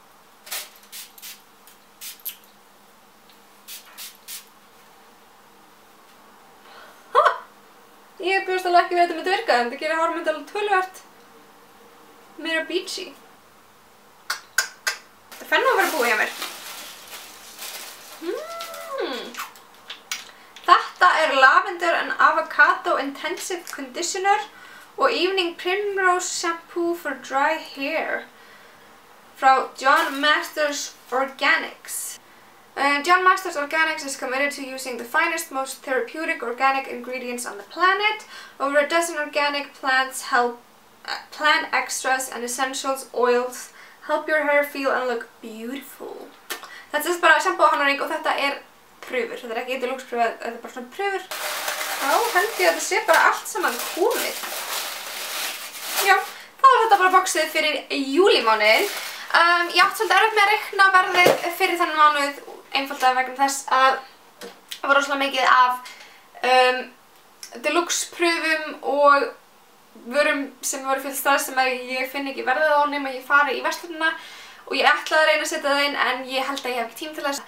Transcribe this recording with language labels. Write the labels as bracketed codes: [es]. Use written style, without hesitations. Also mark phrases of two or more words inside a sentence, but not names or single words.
[is] Ég bjóðst alveg ekki við þetta myndi virka en þetta gerir hárið myndi alveg töluvert meira beachy. Þetta fenn nú að vera búið hjá mér. Lavender and Avocado Intensive Conditioner og Evening Primrose Shampoo for Dry Hair frá John Masters Organics. [en] John Masters Organics is committed to using the finest, most therapeutic organic ingredients on the planet. Over a dozen organic plants help plant extras and essentials oils help your hair feel and look beautiful. [is] Þetta er bara shampoo og handling og þetta prufur. Þetta ekki deluxe prufur, þetta bara svona prufur. Þá held ég að þetta sé bara allt saman komið. Já, þá þetta bara boxið fyrir júlímánuðinn. Ég átti svolítið erfitt með að reikna verðið fyrir þennan mánuð einfaldlega vegna þess að það var rosalega mikið af deluxe prufum og vörum sem voru fullt stað sem ég finn ekki verðið á nema ég fari í verslunina og ég ætlaði að reyna að setja það inn en ég held að ég hef ekki tím til þess.